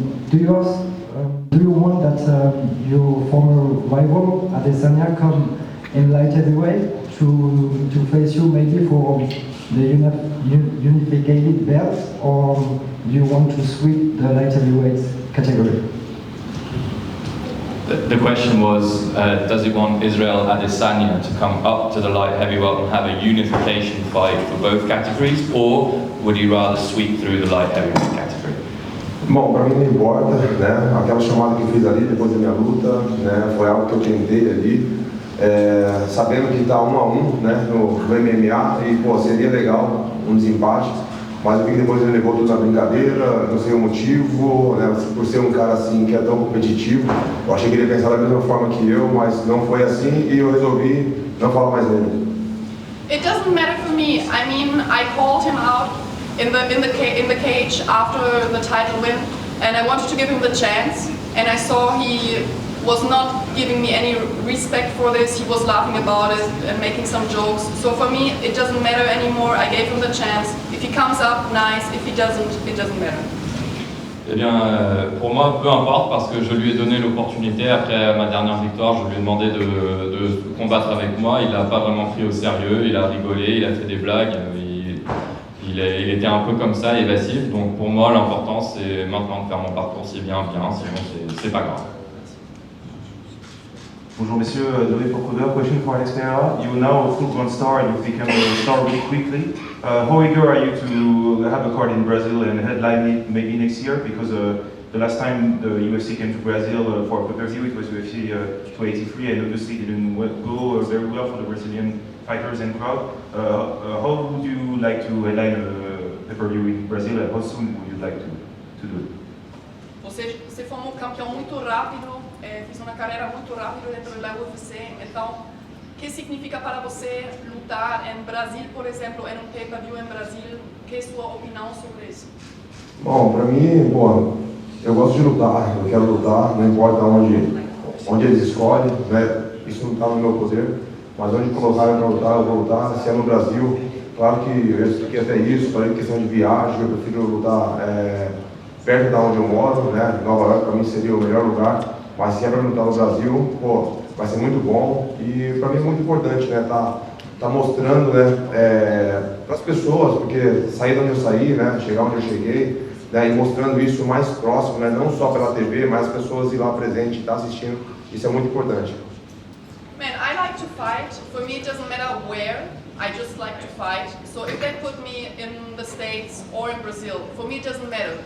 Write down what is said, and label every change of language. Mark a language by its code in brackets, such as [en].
[en] Do you want that your former rival Adesanya come in light heavyweight to face you maybe for the unified belt, or do you want to sweep the light heavyweight category? The question was, does he want Israel Adesanya to come up to the light heavyweight and have a unification fight for both categories, or would he rather sweep through the light heavyweight category? [pt] Bom, para mim não importa, né? Aquela chamada que eu fiz ali depois da minha luta, né? Foi algo que eu tentei ali, sabendo que está 1 a 1, né? No MMA, e pô, seria legal um desempate, mas eu vi que depois ele levou tudo na brincadeira, não sei o motivo, né? Por ser um cara assim que é tão competitivo, eu achei que ele ia pensar da mesma forma que eu, mas não foi assim e eu resolvi não falar mais dele. [en] It doesn't matter for me. I mean, I called him out in the cage after the title win, and I wanted to give him the chance, and I saw he was not giving me any respect for this. He was laughing about it and making some jokes. So for me, it doesn't matter anymore. I gave him the chance. If he comes up, nice. If he doesn't, it doesn't matter. [fr] Eh bien, pour moi, peu importe, parce que je lui ai donné l'opportunité. Après ma dernière victoire, je lui ai demandé de combattre avec moi. Il n'a pas vraiment pris au sérieux, il a rigolé, il a fait des blagues. Il était un peu comme ça, évasif. Donc pour moi, l'important, c'est maintenant de faire mon parcours si bien, sinon c'est pas grave. Bonjour messieurs, [en] Dori Pocoda, question for Alex Pereira. You're now a full-grown star and you've become a star really quickly. How eager are you to have a card in Brazil and headline it maybe next year? Because the last time the UFC came to Brazil for a pay-per-view, it was UFC 283, and obviously it didn't go very well for the Brazilian fighters and crowd. How would you like to headline a pay-per-view in Brazil, and how soon would you like to do it? [pt] Você foi um campeão muito rápido, fez uma carreira muito rápida dentro da UFC, então o que significa para você lutar em Brasil, por exemplo, em um pay-per-view em Brasil? Que é a sua opinião sobre isso? Bom, para mim, bom, eu gosto de lutar, eu quero lutar, não importa onde eles escolhem, né? Isso não está no meu poder, mas onde colocarem para lutar, eu vou lutar. Se é no Brasil, claro que eu expliquei até isso, para questão de viagem, eu prefiro lutar perto da onde eu moro, né? Nova York para mim seria o melhor lugar, mas se é para lutar no Brasil, pô, vai ser muito bom e para mim é muito importante, né? Tá mostrando, né, para as pessoas, porque sair de onde eu saí, né, chegar onde eu cheguei, né, e mostrando isso mais próximo, né, não só pela TV, mas as pessoas ir lá presente, estar assistindo, isso é muito importante. [en] Man, I like to fight. For me, it doesn't matter where. I just like to fight. So if they put me in the States or in Brazil, for me it doesn't matter.